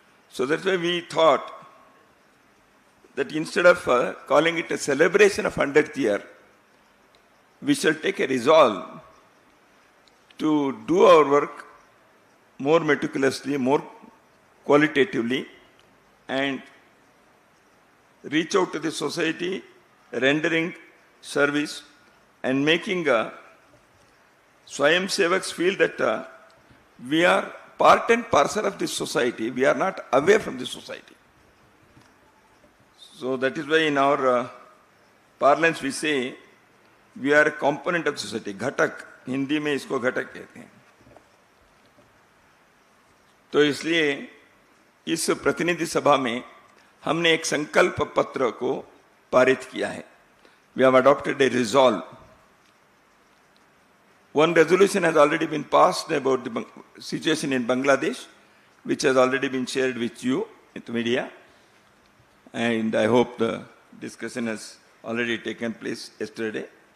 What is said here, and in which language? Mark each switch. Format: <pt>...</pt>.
<en>So that's why we thought that instead of calling it a celebration of 100th year, we shall take a resolve to do our work more meticulously, more qualitatively, and reach out to the society, rendering service and making Swayamsevaks feel that we are part and parcel of this society. We are not away from this society. So that is why in our parlance we say we are a component of society.</en> <hi>Ghatak, Hindi में इसको घटक कहते हैं. तो इसलिए इस प्रतिनिधि सभा में हमने एक संकल्प पत्र को पारित किया है.</hi> <en>We have adopted a resolve. One resolution has already been passed about the situation in Bangladesh, which has already been shared with you, with the media. And I hope the discussion has already taken place yesterday.</en>